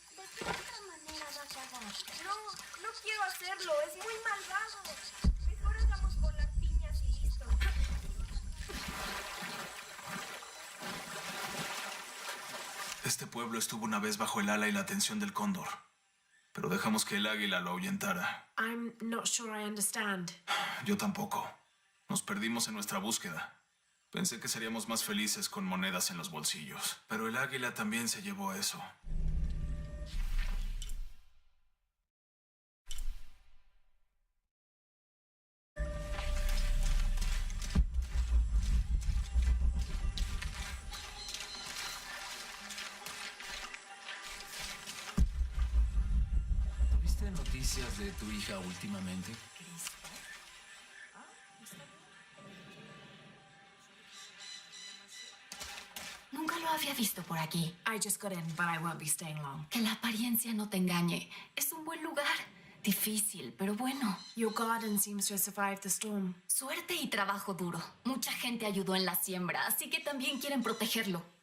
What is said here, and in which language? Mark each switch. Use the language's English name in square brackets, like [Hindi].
[Spanish] ¿De qué otra manera va a cagar? No quiero hacerlo. Es muy malvado. Mejor hagamos volar piñas y listo. Este pueblo estuvo una vez bajo el ala y la atención del cóndor, pero dejamos que el águila lo ahuyentara. [English] I'm not sure I understand. [Spanish] Yo tampoco. Nos perdimos en nuestra búsqueda. Pensé que seríamos más felices con monedas en los bolsillos, pero el águila también se llevó eso. ¿Viste noticias de tu hija últimamente? Nunca lo había visto por aquí. [English] I just got in, but I won't be staying long. [Spanish] Que la apariencia no te engañe. Es un buen lugar. Difícil, pero bueno. [English] Your garden seems to have survived the storm. [Spanish] Suerte y trabajo duro. Mucha gente ayudó en la siembra, así que también quieren protegerlo.